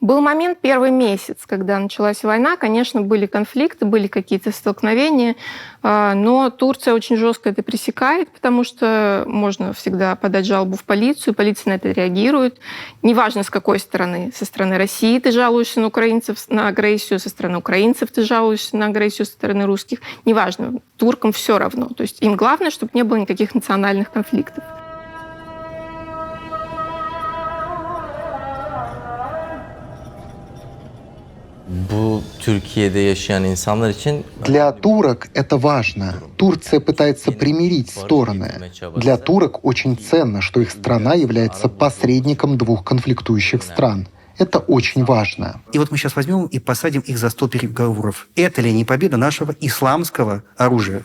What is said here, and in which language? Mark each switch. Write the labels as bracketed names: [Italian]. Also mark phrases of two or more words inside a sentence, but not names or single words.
[Russian] Был момент, первый месяц, когда началась война, конечно, были конфликты, были какие-то столкновения, но Турция очень жестко это пресекает, потому что можно всегда подать жалобу в полицию, полиция на это реагирует. Неважно, с какой стороны. Со стороны России ты жалуешься на украинцев, на агрессию, со стороны украинцев ты жалуешься на агрессию со стороны русских. Неважно, туркам все равно. То есть им главное, чтобы не было никаких национальных конфликтов. [Turkish] Bu Türkiye'de yaşayan insanlar için [Russian] Для турок это важно. Турция пытается примирить стороны. Для турок очень ценно, что их страна является посредником двух конфликтующих стран. Это очень важно. И вот мы сейчас возьмем и посадим их за стол переговоров. Это ли не победа нашего исламского оружия?